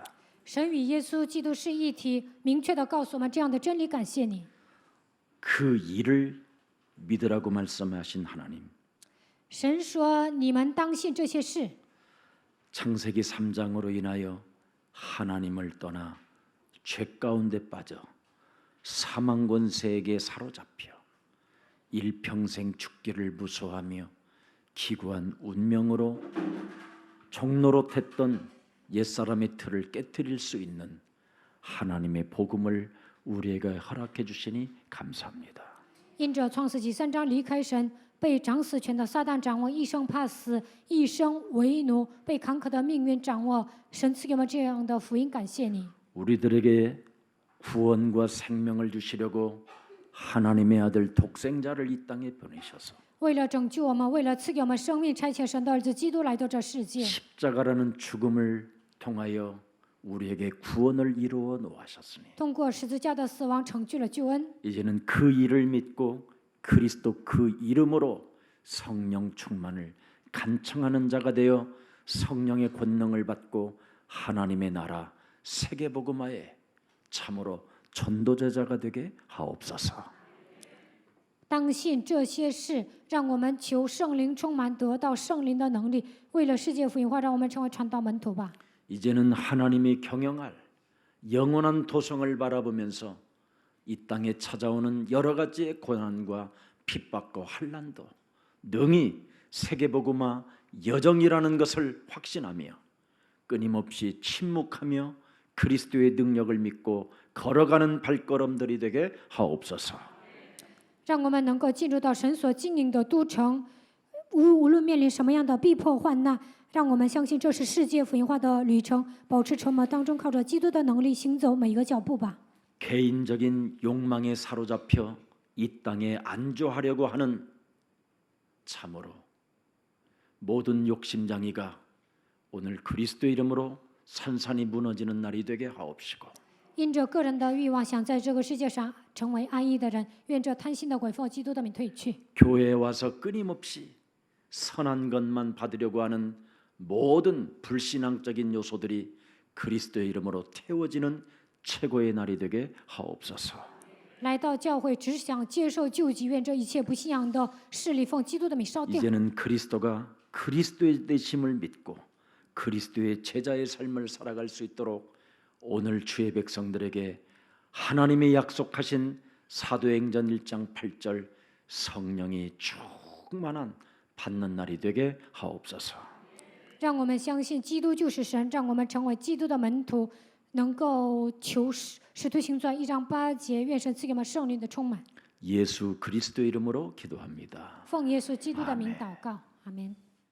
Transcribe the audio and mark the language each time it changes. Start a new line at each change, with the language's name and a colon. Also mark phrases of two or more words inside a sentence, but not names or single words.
Chinese: 神与耶稣基督是一体，明确的告诉我们这样的真理。感谢你，
Korean: 그 일을 믿으라고 말씀하신 하나님.
Chinese: 神说你们当信这些事。
Korean: 창세기 3장으로 인하여 하나님을 떠나 죄 가운데 빠져 사망 권세에게 사로잡혀 일평생 죽기를 무서워하며 기구한 운명으로 종노릇했던 옛사람의 틀을 깨뜨릴 수 있는 하나님의 복음을 우리에게 허락해 주시니 감사합니다.
Chinese: 因着创世纪3章离开神，被掌死权的撒旦掌握，一生怕死，一生为奴，被坎坷的命运掌握。神赐给我们这样的福音，感谢你。
Korean: 우리들에게 구원과 생명을 주시려고 하나님의 아들 독생자를 이 땅에 보내셔서
Chinese: 为了拯救我们，为了赐给我们生命，差遣神的儿子基督来到这世界，
Korean: 십자가라는 죽음을 통하여 우리에게 구원을 이루어 놓으셨으니
Chinese: 通过十字架的死亡成就了救恩。
Korean: 이제는 그 일을 믿고 그리스도 그 이름으로 성령 충만을 간청하는 자가 되어 성령의 권능을 받고 하나님의 나라 세계복음화에 참으로 전도제자가 되게 하옵소서.
Chinese: 当信这些事，让我们求圣灵充满，得到圣灵的能力，为了世界福音化，让我们成为传道门徒吧。
Korean: 이제는 하나님이 경영할 영원한 도성을 바라보면서 이 땅에 찾아오는 여러 가지의 고난과 핍박과 환난도 능히 세계복음화 여정이라는 것을 확신하며 끊임없이 침묵하며 그리스도의 능력을 믿고 걸어가는 발걸음들이 되게 하옵소서.
Chinese: 让我们能够进入到神所经营的都城，无论面临什么样的逼迫患难，让我们相信这是世界福音化的旅程，保持沉默当中，靠着基督的能力行走每一个脚步吧。
Korean: 개인적인 욕망에 사로잡혀 이 땅에 안주하려고 하는 참으로 모든 욕심장이가 오늘 그리스도의 이름으로 산산이 무너지는 날이 되게 하옵시고
Chinese: 因着个人的欲望，想在这个世界上成为安逸的人，愿这贪心的鬼奉基督的名退去。
Korean: 교회에 와서 끊임없이 선한 것만 받으려고 하는 모든 불신앙적인 요소들이 그리스도의 이름으로 태워지는 최고의 날이 되게 하옵소서.
Chinese: 来到教会只想接受救济，愿这一切不信仰的势力奉基督的名烧掉。
Korean: 이제는 그리스도가 그리스도의 되심을 믿고 그리스도의 제자의 삶을 살아갈 수 있도록 오늘 주의 백성들에게 하나님의 약속하신 사도행전 1장 8절 성령이 충만한 받는 날이 되게 하옵소서.
Chinese: 让我们相信基督就是神，让我们成为基督的门徒，能够求使徒行传1章8节，愿神赐给我们圣灵的充满。
Korean: 예수 그리스도 이름으로 기도합니다.
Chinese: 奉耶稣基督的名祷告，阿门。